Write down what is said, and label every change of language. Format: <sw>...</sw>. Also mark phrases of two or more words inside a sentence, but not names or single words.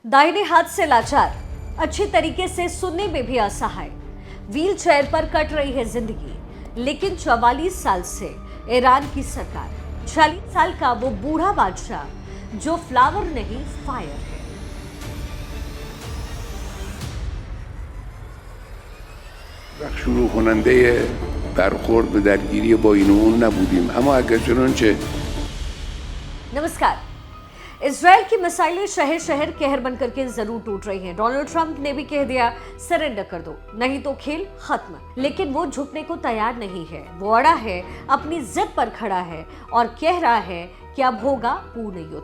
<hi>दाहिने हाथ से लाचार, अच्छी तरीके से सुनने में भी असहाय, व्हील चेयर पर कट रही है जिंदगी। लेकिन 44 साल से ईरान की सरकार, 40 साल का वो बूढ़ा बादशाह जो फ्लावर नहीं फायर है।</hi> <fa>شروع کننده برخورد به درگیری با این و اون نبودیم، اما اگر چنانچه</fa> <hi>नमस्कार। इजराइल की मिसाइलें शहर शहर कहर बनकर के जरूर टूट रही हैं। डोनाल्ड ट्रंप ने भी कह दिया सरेंडर कर दो, नहीं तो खेल खत्म। लेकिन वो झुकने को तैयार नहीं है। वो अड़ा है, अपनी जिद पर खड़ा है और कह रहा है कि अब होगा पूर्ण युद्ध।</hi>